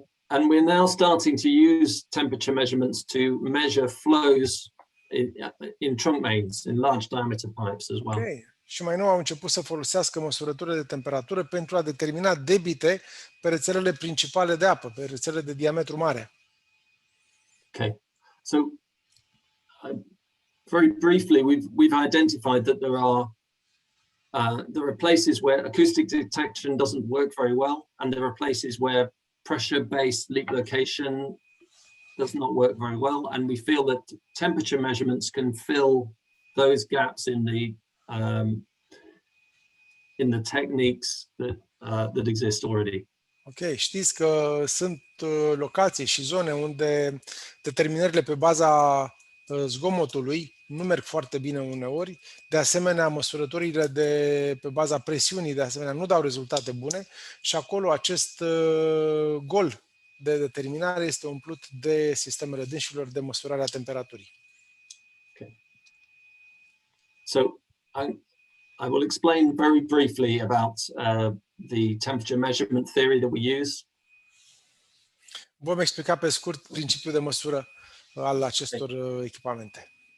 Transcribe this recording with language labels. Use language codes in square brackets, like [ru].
[en] And we're now starting to use temperature measurements to measure flows in trunk mains, in large diameter pipes as well. Okay. [ro] Și mai nou au început să folosească măsurătoare de temperatură pentru a determina debite pe rețelele principale de apă, pe rețelele de diametru mare. [en] Okay, so very briefly, we've identified that there are places where acoustic detection doesn't work very well, and there are places where pressure-based leak location does not work very well, and we feel that temperature measurements can fill those gaps in the techniques that exist already. [ro] Ok, știți că sunt locații și zone unde determinările pe baza zgomotului nu merg foarte bine uneori, de asemenea măsurătorile pe baza presiunii de asemenea nu dau rezultate bune și acolo acest gol de determinare este umplut de sistemele dânșilor de măsurare a temperaturii. Okay. [en] So I will explain very briefly about the temperature measurement theory that we use. [ro] Vom explica pe scurt principiul de măsură al acestor echipamente.